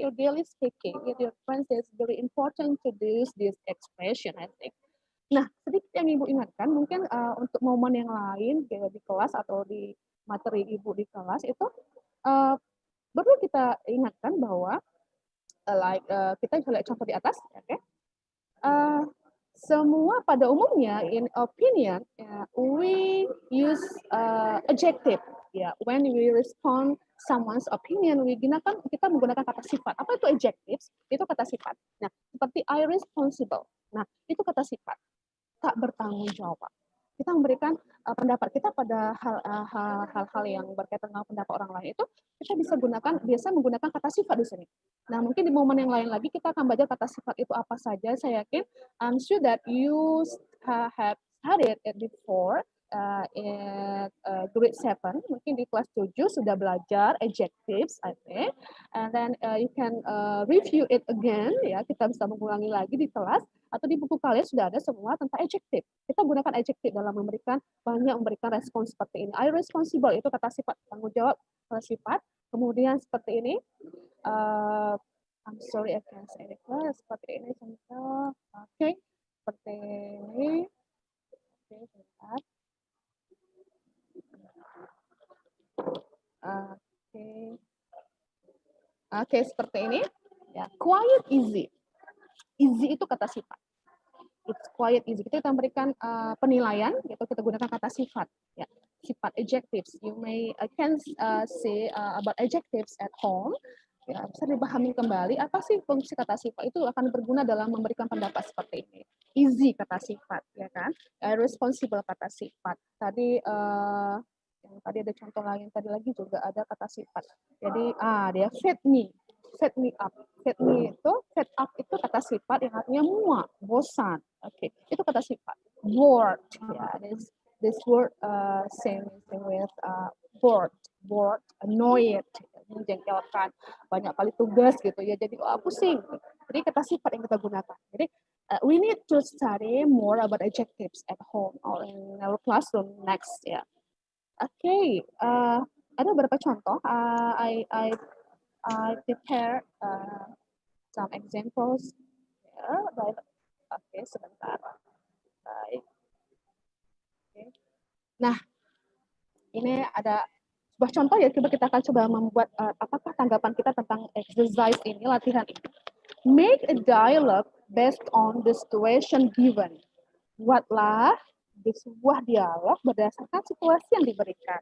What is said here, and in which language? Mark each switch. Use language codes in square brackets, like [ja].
[en] Your daily speaking with your friends is very important to use this expression, I think. [id] Nah, sedikit yang Ibu ingatkan, mungkin untuk momen yang lain di kelas atau di materi Ibu di kelas itu perlu kita ingatkan bahwa kita lihat contoh di atas, okay? Semua pada umumnya [en] in opinion we use adjective, when we respond someone's opinion, [id] kita menggunakan kata sifat. Apa itu adjectives? Itu kata sifat. Nah, seperti irresponsible. Nah, itu kata sifat. Tak bertanggung jawab. Kita memberikan pendapat kita pada hal-hal yang berkaitan dengan pendapat orang lain, itu kita biasa menggunakan kata sifat di sini. Nah, mungkin di momen yang lain lagi kita akan belajar kata sifat itu apa saja. Saya yakin [en] I'm sure that you have studied it before in grade 7, [id] mungkin di kelas 7 sudah belajar adjectives, I think. [en] And then you can review it again, ya. [id] Kita bisa mengulangi lagi di kelas, atau di buku kalian sudah ada semua tentang adjective. Kita gunakan adjective dalam memberikan respons seperti ini. Irresponsible itu kata sifat, tanggung jawab kata sifat. Kemudian seperti ini, [en] I'm sorry I can't say it. [id] Seperti ini contoh. Oke, seperti ini. Oke, sebentar. Oke, seperti ini. Ya, quiet, easy. Easy itu kata sifat. [en] It's quiet, easy. [id] Kita memberikan penilaian, gitu. Kita gunakan kata sifat. Ya, sifat adjectives. [en] You can say about adjectives at home. [id] Ya, bisa dipahami kembali apa sih fungsi kata sifat itu akan berguna dalam memberikan pendapat seperti ini. Easy kata sifat, ya kan? Responsible kata sifat. Tadi ada contoh lain, tadi lagi juga ada kata sifat. Jadi dia [en] fed me up. [id] Fed up itu kata sifat yang artinya muak, bosan. Oke, itu kata sifat. Bored, ya. [en] This word same with bored, [id] annoyed, menjengkelkan, banyak kali tugas gitu ya. Jadi pusing. Jadi kata sifat yang kita gunakan. Jadi [en] we need to study more about adjectives at home or in our classroom next, ya. [id] Oke, ada beberapa contoh. [en] I prepare some examples. [id] Oke, sebentar. Baik. Okay. Nah, ini ada sebuah contoh ya. Coba kita akan coba membuat apakah tanggapan kita tentang exercise ini, latihan ini. [en] Make a dialogue based on the situation given. [id] Buatlah di sebuah dialog berdasarkan situasi yang diberikan.